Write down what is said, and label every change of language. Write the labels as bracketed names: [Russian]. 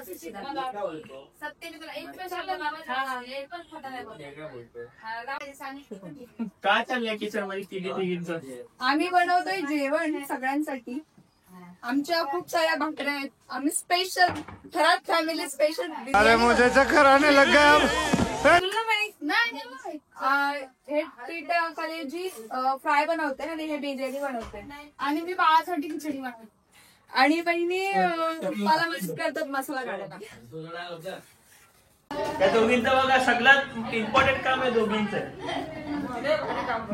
[Marathi] सत्याने तुला एक पैसा दिला बाबा. एक पण खोटा नाही बोलला. हा, सांगितलं. काय चाललंय किचन मध्ये तिघींचं? आम्ही बनवतोय जेवण सगळ्यांसाठी. आमच्या खूप साऱ्या भाकऱ्या आहेत. आम्ही स्पेशल घरात फॅमिली स्पेशल. [Hindi] अरे मुझे चक्कर आने लग गया. [Marathi] हे पीठ खाली जी फ्राय बनवते आणि हे बिर्याणी बनवते. आणि मी बाळासाठी खिचडी बनवते. आणि बहिणी मला मिक्स करतात मसाला काढायला. त्या दोघींचं बघा सगळ्यात इम्पॉर्टंट काम आहे दोघींचं.